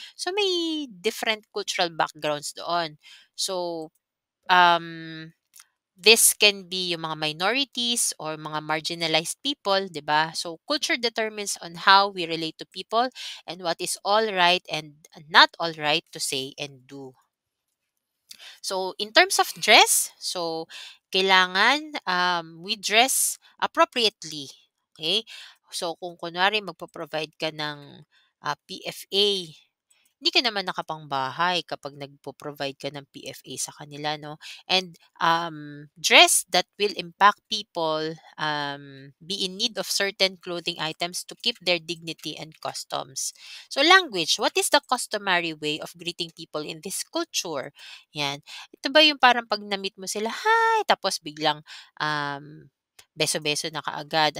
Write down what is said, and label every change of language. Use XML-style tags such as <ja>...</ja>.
<en>So, may different cultural backgrounds doon. So, um, this can be</en> <tl>yung mga</tl> <en>minorities or mga marginalized people, 'di ba? So culture determines on how we relate to people and what is all right and not all right to say and do. So in terms of dress, so kailangan we dress appropriately. Okay?</en> <tl>So kung kunwari magpo-provide ka ng PFA, hindi ka naman nakapangbahay kapag nagpo-provide ka ng PFA sa kanila, no?</tl> <en>And dress that will impact people, be in need of certain clothing items to keep their dignity and customs. So language, what is the customary way of greeting people in this culture?</en> <tl>Yan. Ito ba yung parang pag na-meet mo sila, hi, tapos biglang beso-beso na kaagad?</tl>